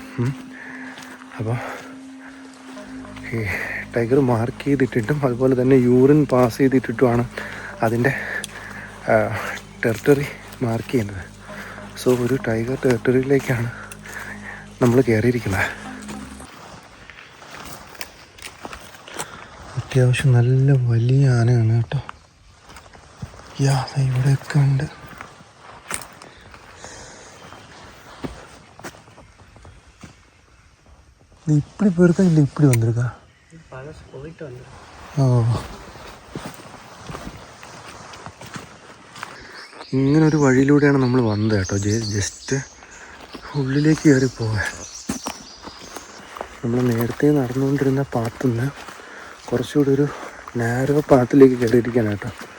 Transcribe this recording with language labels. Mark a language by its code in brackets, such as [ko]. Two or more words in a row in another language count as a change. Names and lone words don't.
[ml] അപ്പോൾ ഈ [en] tiger mark [ml] ചെയ്തിട്ടിട്ടും അതുപോലെ തന്നെ [en] urine pass [ml] ചെയ്തിട്ടിട്ടുമാണ് അതിൻ്റെ [en] territory mark [ml] ചെയ്യുന്നത്. സോ ഒരു ടൈഗർ ടെറിട്ടറിയിലേക്കാണ് നമ്മൾ കയറിയിരിക്കുന്നത്. അത്യാവശ്യം നല്ല വലിയ ആനയാണ് കേട്ടോ. ഇവിടെയൊക്കെ ഉണ്ട്. [ta] இப்படி போயிருக்கா இல்லை இப்படி வந்திருக்கா? போயிட்டு வந்து. [ml] ഇങ്ങനൊരു വഴിയിലൂടെയാണ് നമ്മൾ വന്നത് കേട്ടോ. ജസ്റ്റ് ഉള്ളിലേക്ക് കയറി പോവാൻ. നമ്മൾ നേരത്തെ നടന്നുകൊണ്ടിരുന്ന പാത്തുനിന്ന് കുറച്ചുകൂടി ഒരു നാരോ പാത്തിലേക്ക് കയറിയിരിക്കുകയാണ് കേട്ടോ.